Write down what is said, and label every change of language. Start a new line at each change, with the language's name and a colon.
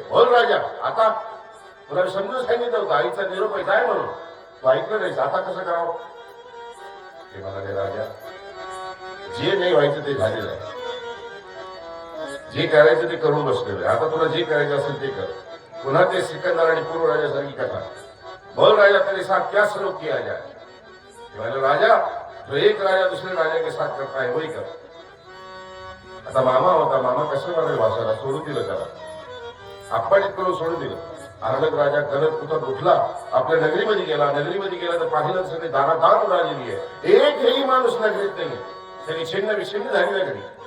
Marathi: बोल राजा, आता तुला समजून सांगितलं होतं आईचा निरोप आहे जाय म्हणून, तू ऐकलं नाहीस, आता कसं करावं? ते म्हणाले राजा, जे नाही व्हायचं ते झालेलं आहे, जे करायचं ते करून बसलेलं आहे, आता तुला जे करायचं असेल ते कर. पुन्हा ते सिकंदर आणि पूर्व राजासारखी कथा.
Hindi: बोल राजा, तेरे साथ क्या सलूक किया जाए? राजा, जो एक राजा दूसरे राजा के साथ करता है वही कर.
Marathi: आता मामा होता, मामा कसं म्हणाले भाषाला, सोडून दिलं त्याला, अपमानित करून सोडून दिलं. अर्लक राजा गलत कुठं उठला, आपल्या नगरीमध्ये गेला. नगरीमध्ये गेला तर पाहिलं सगळे दानादान उडालेली आहे, एकही माणूस नगरीत नाही. सगळी छिन्न विछिन्न झाली नगरी.